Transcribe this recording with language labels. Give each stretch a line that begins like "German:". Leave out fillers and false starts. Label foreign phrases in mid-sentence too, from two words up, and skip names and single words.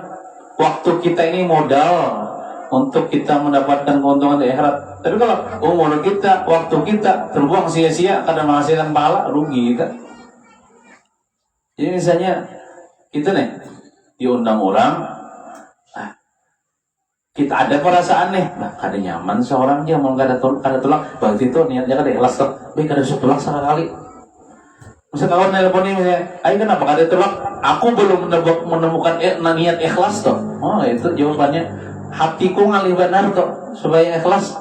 Indonesian: Waktu kita ini modal untuk kita mendapatkan keuntungan di akhirat. Tapi kalau umur kita, waktu kita terbuang sia-sia karena menghasilkan pahala, rugi kita.
Banjar: Jadi misalnya kita nih diundang orang, kita ada perasaan nih, nah kada nyaman seorang dia mau kada tolak, berarti itu niatnya kada ikhlas tuh, baik kada tolak sekali. Misal kawan nelpon ini misalnya, ayo kenapa kada tolak?
Indonesian: Aku belum menemukan niat ikhlas tuh.
Banjar: Oh itu jawabannya, hatiku ngalih benar tuh supaya ikhlas.